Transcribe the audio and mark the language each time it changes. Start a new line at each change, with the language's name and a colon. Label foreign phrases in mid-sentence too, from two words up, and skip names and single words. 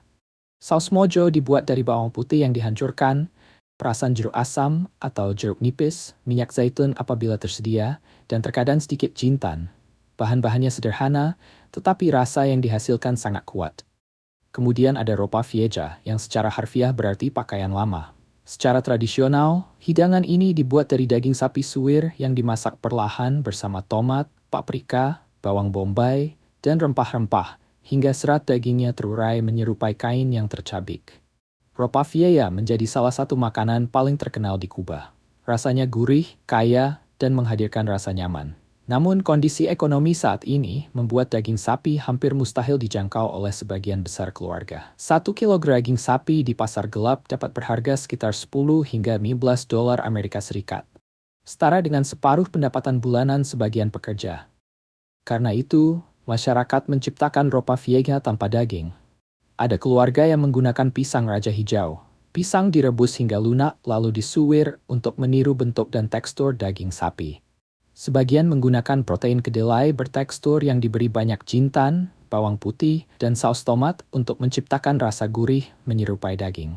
Indonesian: Saus mojo dibuat dari bawang putih yang dihancurkan, perasan jeruk asam atau jeruk nipis, minyak zaitun apabila tersedia, dan terkadang sedikit jintan. Bahan-bahannya sederhana, tetapi rasa yang dihasilkan sangat kuat. Kemudian ada ropa vieja yang secara harfiah berarti pakaian lama. Secara tradisional, hidangan ini dibuat dari daging sapi suwir yang dimasak perlahan bersama tomat, paprika, bawang bombay, dan rempah-rempah, hingga serat dagingnya terurai menyerupai kain yang tercabik. Ropa vieja menjadi salah satu makanan paling terkenal di Kuba. Rasanya gurih, kaya, dan menghadirkan rasa nyaman. Namun kondisi ekonomi saat ini membuat daging sapi hampir mustahil dijangkau oleh sebagian besar keluarga. 1 kg daging sapi di pasar gelap dapat berharga sekitar 10 hingga 15 dolar Amerika Serikat. Setara dengan separuh pendapatan bulanan sebagian pekerja. Karena itu, masyarakat menciptakan ropa vieja tanpa daging. Ada keluarga yang menggunakan pisang raja hijau. Pisang direbus hingga lunak lalu disuwir untuk meniru bentuk dan tekstur daging sapi. Sebagian menggunakan protein kedelai bertekstur yang diberi banyak jintan, bawang putih, dan saus tomat untuk menciptakan rasa gurih menyerupai daging.